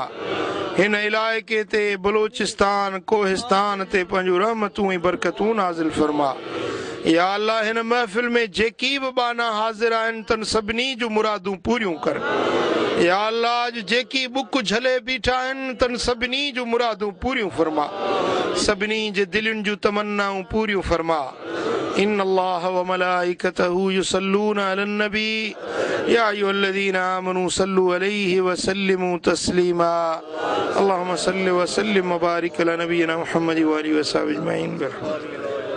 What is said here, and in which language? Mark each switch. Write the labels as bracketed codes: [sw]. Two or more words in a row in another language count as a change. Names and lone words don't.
[sd] हिन इलाइक़े ते बलोचिस्तान कोहिस्तान ते पंहिंजूं रहमतूं ऐं बरकतूं नाज़िल फरमा। [ar] يا الله [sd] हिन महफ़िल में जेकी बि बाना हाज़िर आहिनि तन सभिनी जूं मुरादूं पूरियूं कर। [ar] يا الله [sd] अॼु जेकी बुक झले बीठा आहिनि तन सभिनी जूं मुरादूं पूरियूं फरमा, सभिनी जे दिलुनि जूं तमन्नाऊं पूरियूं फरमा। [ar] إن الله وملائكته يصلون على النبي يا أيها الذين آمنوا صلوا عليه وسلموا تسليما. اللهم صل وسلم وبارك على نبينا محمد وآله وصحبه أجمعين.